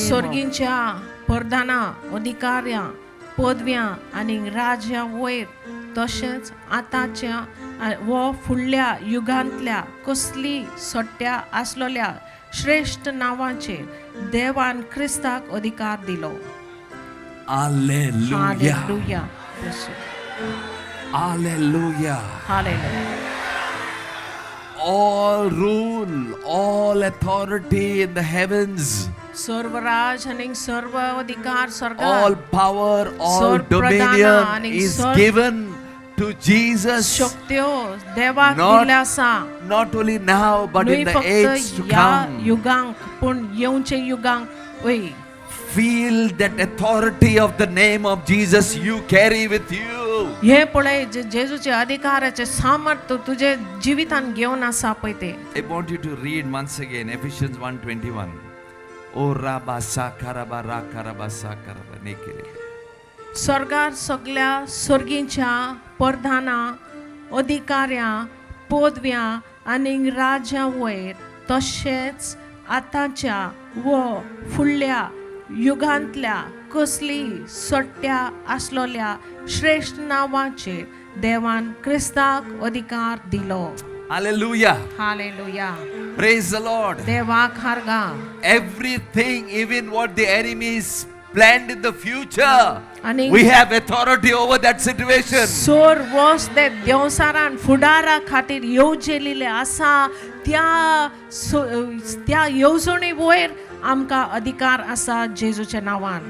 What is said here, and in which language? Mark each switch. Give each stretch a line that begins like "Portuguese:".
Konkani: स्वर्गींच्या परदाना, अधिकाऱ्या, पदव्या आणि राज्या वयर तशेंच आतांच्या व फुडल्या युगांतल्या कसली सट्ट्या आसलोल्या श्रेष्ठ नावांचेर देवान क्रिस्ताक अधिकार दिलो.
English: Hallelujah. Hallelujah. Hallelujah. Hallelujah. All rule, all authority in the heavens,
Konkani: Sarvraj आणि सर्व अधिकार
English: all
Konkani: स्वर्गात,
English: power, all
Konkani: Sor pradana
English: dominion
Konkani: आणि
English: is
Konkani: sor-
English: given to Jesus.
Konkani: शक्त्यो देवाक
English: Not-
Konkani: दिल्या आसा.
English: Not only now, but
Konkani: न्हय
English: in the age to
Konkani: फक्त या
English: come.
Konkani: युगांक पण येवचे युगांक वय.
English: Feel that authority of the name of Jesus you carry with you.
Konkani: हे पळय जे जेजूचे अधिकाराचे सामर्थ्य तुझे जिवितान घेवन आसा पळय ते.
English: I want you to read once again Ephesians 1:21. Oh Rabba Sakaraba Rakaraba Sakaraba Nekere.
Konkani: स्वर्गार सगळ्या स्वर्गींच्या परधाना, अधिकाऱ्या, पदव्या आणि राज्या वयर तशेंच आतांच्या व फुडल्या युगांतल्या कसली सट्ट्या आसलोल्या श्रेष्ठ नावांचेर देवान क्रिस्ताक अधिकार दिलो.
English: Hallelujah. Hallelujah. Praise the Lord.
Konkani: देवाक हारगा.
English: Everything, even what the enemies planned in the future,
Konkani: आणि
English: we have authority over that situation.
Konkani: सोर वस ते देवसारान फुडारा खातीर येवजेलेले आसा त्या येवजणे वयर आमकां अधिकार आसा जेजूच्या नांवान.